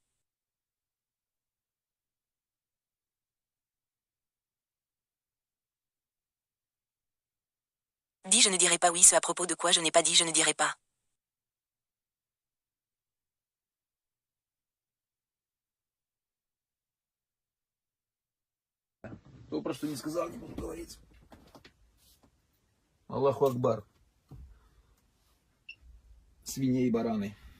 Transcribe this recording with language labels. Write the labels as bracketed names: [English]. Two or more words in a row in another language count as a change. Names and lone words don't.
[French] Dis je ne dirai pas oui, ce à propos de quoi je n'ai pas dit, je ne dirai pas. [Russian] То, про что не сказал, не буду говорить. [Arabic] الله أكبر. [Russian] Свиньи и бараны.